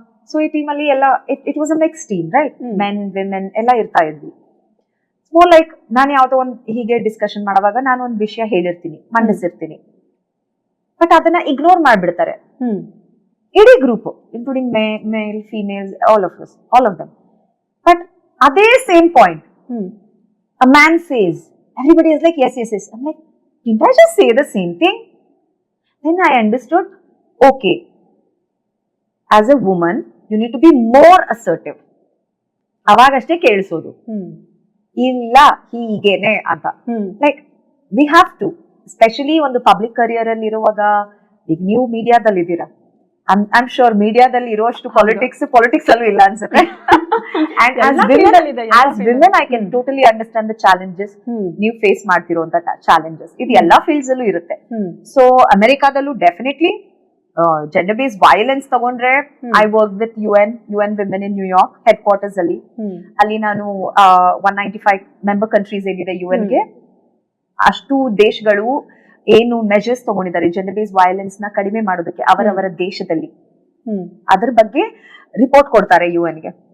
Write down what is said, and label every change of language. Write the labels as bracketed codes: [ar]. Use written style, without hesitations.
[kn] So ಈ team ಅಲ್ಲಿ ಎಲ್ಲ [en] It was a mix team, right? [kn] Men women ಎಲ್ಲ ಇರ್ತಾ ಇದ್ವಿ. ಮೋರ್ ಲೈಕ್ ನಾನು ಯಾವ್ದೋ ಒಂದು ಹೀಗೆ ಡಿಸ್ಕಷನ್ ಮಾಡುವಾಗ ನಾನು ಒಂದು ವಿಷಯ ಹೇಳಿರ್ತೀನಿ, ಮಂಡಿಸಿರ್ತೀನಿ, ಬಟ್ ಅದನ್ನ ಇಗ್ನೋರ್ ಮಾಡ್ಬಿಡ್ತಾರೆ ಇಡೀ group, [en] Including male female, all of them. But [kn] ಅದೇ [en] Same point a man says, everybody is like yes. I'm like, didn't I just say the same thing? Then I understood, okay, as a woman you need to be more assertive. [kn] ಅವಾಗಷ್ಟೇ ಕೇಳಿಸೋದು, ಇಲ್ಲ ಹೀಗೇನೆ ಅಂತ. [en] like we have to, [kn] especially ಒಂದು public career ಅಲ್ಲಿ ಇರುವಾಗ. ಈಗ ನೀವು ಮೀಡಿಯಾದಲ್ಲಿ ಇದ್ದೀರಾ, [en] I am sure [kn] ಮೀಡಿಯಾದಲ್ಲಿ ಇರುವಷ್ಟು ಪಾಲಿಟಿಕ್ಸ್ ಅಲ್ಲೂ ಇಲ್ಲ ಅನ್ಸುತ್ತೆ. [en] And as women I can totally understand the challenges [kn] ನೀವು ಫೇಸ್ ಮಾಡ್ತಿರೋಂತ ಚಾಲೆಂಜಸ್. ಇದು ಎಲ್ಲಾ ಫೀಲ್ಡ್ಸ್ ಅಲ್ಲೂ ಇರುತ್ತೆ. So ಅಮೆರಿಕಾದಲ್ಲೂ definitely gender based violence ತಗೊಂಡ್ರೆ, [en] I work with UN Women in New York [kn] head quarters ಅಲ್ಲಿ. ಅಲ್ಲಿ ನಾನು 195 ಮೆಂಬರ್ ಕಂಟ್ರೀಸ್ ಏನಿದೆ UN ಗೆ, ಅಷ್ಟು ದೇಶಗಳು ಏನು ಮೆಜರ್ಸ್ ತಗೊಂಡಿದ್ದಾರೆ ಜೆಂಡರ್ ಬೇಸ್ಡ್ ವೈಲೆನ್ಸ್ ನ ಕಡಿಮೆ ಮಾಡೋದಕ್ಕೆ ಅವರವರ ದೇಶದಲ್ಲಿ, ಅದ್ರ ಬಗ್ಗೆ ರಿಪೋರ್ಟ್ ಕೊಡ್ತಾರೆ UN ಗೆ.